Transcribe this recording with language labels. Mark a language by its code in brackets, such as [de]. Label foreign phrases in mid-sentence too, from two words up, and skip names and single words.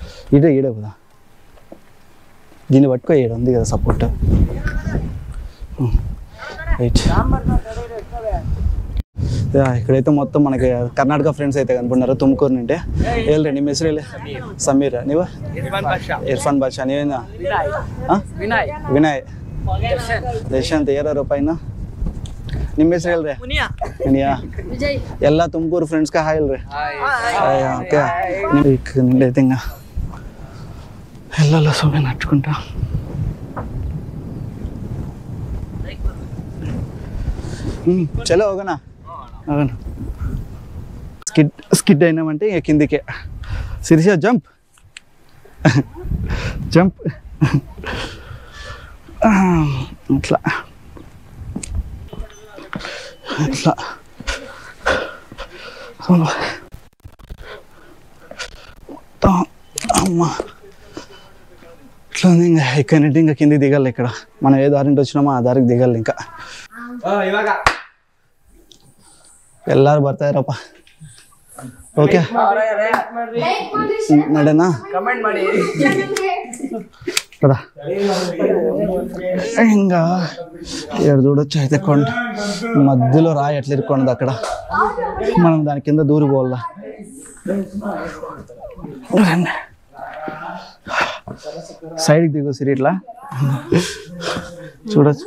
[te] ఈడే పోదా, దీన్ని పట్టుకో, ఈడ ఉంది కదా సపోర్ట్. రైట్, ఇక్కడైతే మొత్తం మనకి కర్ణాటక ఫ్రెండ్స్ అయితే కనుకున్నారు తుమ్కూరు నుండి. [kn] ಹೇಳ್ರಿ ನಿಮ್ಮ ಹೆಸರು ಹೇಳಿ. ಸಮೀರ, ನೀವು? ಇರ್ಫಾನ್ ಬಾಷಾ, ನೀವೇನ? ವಿನಯ್, ದರ್ಶಂತ್, ಯಾರು ಪೈನ? ನಿಮ್ಮ ಹೆಸರು ಹೇಳ್ರಿ. ಮುನಿಯಾ. ಎಲ್ಲ ತುಮಕೂರು ಫ್ರೆಂಡ್ಸ್ಗೆ ಹಾಯ್ ಹೇಳ್ರಿ. ಓಕೆ, ನಿಂದೈತೆ ಹಿಂಗ ಎಲ್ಲ ಸುಮ್ಮನೆ ನಟ್ಕೊಂಡ್ರ. చలో ಹೋಗೋಣ. [te] అవును, స్కిడ్ అయినామంటే ఇక కిందికే. శిరీష జంప్ జంప్. ఇట్లా ఇట్లా అమ్మా, ఇట్లా ఉంది. ఇంకా ఇక్కడ నుండి ఇంకా కిందికి దిగాలి. ఇక్కడ మనం ఏ దారి నుండి వచ్చినామో ఆ దారికి దిగాలి. [kn] ఇంకా ಎಲ್ಲಾರು ಬರ್ತಾ ಇರಪ್ಪ. ಓಕೆ, ನಡೆನಾ? [te] కదా ఇంకా ఏడు చూడొచ్చు. అయితే కొండ మధ్యలో రాయి ఎట్లా ఇరుక్కోండి అక్కడ, మనం దాని కింద దూరిపోవాలా. సైడ్కి దిగు సిరి, ఇట్లా చూడొచ్చు.